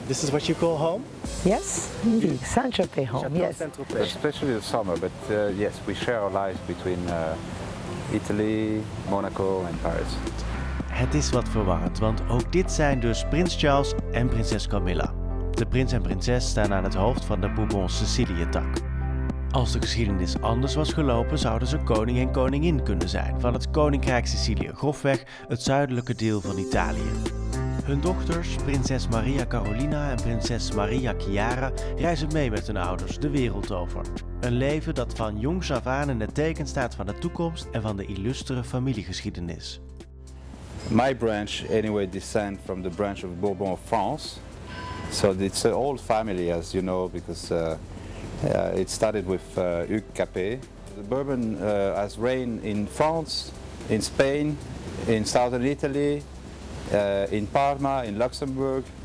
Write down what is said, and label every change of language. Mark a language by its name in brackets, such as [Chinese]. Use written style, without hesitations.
[English] This is what you call home? Yes, indeed. Saint Tropez home. Chateau Yes. Saint Tropez. Especially the summer, but yes, we share our lives between Italy, Monaco and Paris. [Dutch] Het is wat verwarrend, want ook dit zijn dus prins Charles en prinses Camilla. De prins en prinses staan aan het hoofd van de Bourbon-Sicilië-tak. Als de geschiedenis anders was gelopen, zouden ze koning en koningin kunnen zijn van het Koninkrijk Sicilië, grofweg het zuidelijke deel van Italië. Hun dochters, prinses Maria Carolina en prinses Maria Chiara, reizen mee met hun ouders de wereld over. Een leven dat van jongs af aan in het teken staat van de toekomst en van de illustere familiegeschiedenis. [English] My branch anyway descend from the branch of Bourbon of France. So it's an old family, as you know, because it started with Hugues Capet. The Bourbon has reigned in France, in Spain, in southern Italy, in Parma, in Luxembourg.